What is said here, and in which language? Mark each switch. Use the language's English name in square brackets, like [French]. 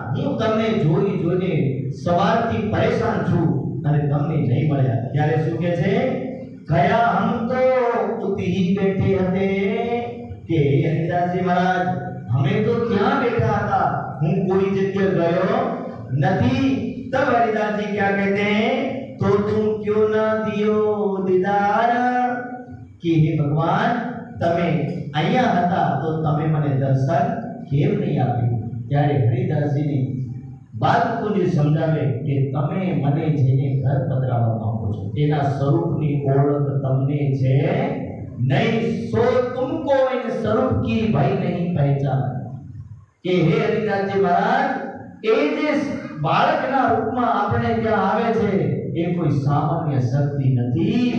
[Gujarati] હું તમને જોઈને સવારથી પરેશાન છું અને તમને નહીં મળ્યા. ત્યારે શું કહે છે, [Hindi] ગયા હમ તો ઉતી બેઠે હતે, [Gujarati] કે હરિદાસજી મહારાજ અમે તો ત્યાં બેઠા હતા, હું કોઈ જગ્યા ગયો નથી. [Hindi] तब हरिदास जी क्या कहते हैं, तो तुम क्यों ना दियो दीदार, कि हे भगवान [Gujarati] તમે અહીંયા હતા તો તમે મને દર્શન કેમ નહીં આપ્યું? ત્યારે હરિદાસજીની બાલકુજી સમજાવે કે તમે મને જેને ઘર પધરાવવા માંગો છો તેના સ્વરૂપની ઓળખ તમને છે નહીં. [Hindi] સો તુમકો इन स्वरूप की भाई नहीं पहचान, [Gujarati] કે હે હરિદાસજી મહારાજ એ જે બાળકના રૂપમાં આપણે ત્યાં આવે છે એ કોઈ સામાન્ય શક્તિ નથી.